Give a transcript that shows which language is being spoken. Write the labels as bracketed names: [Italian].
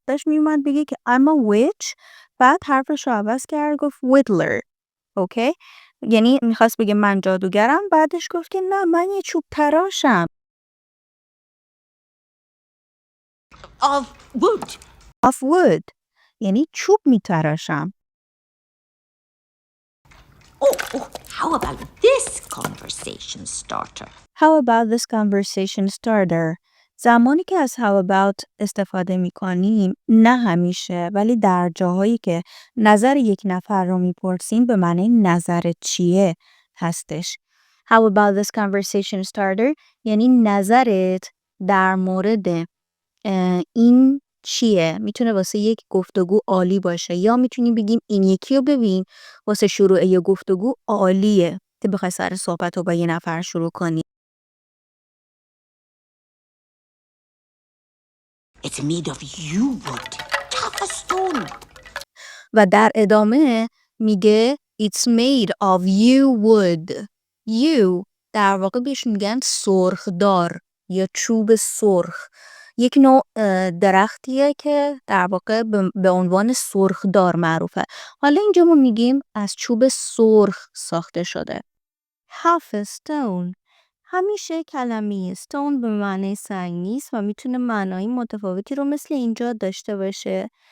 [Persian] داشت میومد بگه که [English] I'm a witch [Persian] بعد حرفش رو عوض کرد گفت whittler. اوکی؟ یعنی میخواست بگه من جادوگرم بعدش گفت که نه من یه چوب تراشم. [English] Of wood. Of wood [Persian] یعنی چوب میتراشم. [English] Oh, how about this conversation starter? How about this conversation starter? [Persian] زمانی که از [English] how about [Persian] استفاده میکنیم نه همیشه ولی در جاهایی که نظر یک نفر رو میپرسیم به معنی نظر چیه هستش. [English] How about this conversation starter [Persian] یعنی نظرت در مورد این چیه؟ میتونه واسه یک گفتگو عالی باشه یا میتونیم بگیم این یکی رو ببین واسه شروع یه گفتگو عالیه که بخوای سر صحبت رو با یه نفر شروع کنی. [English] It's made of yew wood. Tough as stone. [Persian] و در ادامه میگه [English] It's made of yew wood. [Persian] yew در واقع بهش میگن سرخدار یا چوب سرخ. یک نوع درختیه که در واقع به عنوان سرخدار معروفه. حالا اینجا ما میگیم از چوب سرخ ساخته شده. [English] half a stone [Persian] همیشه کلمه stone به معنی سنگ نیست و میتونه معنای متفاوتی رو مثل اینجا داشته باشه.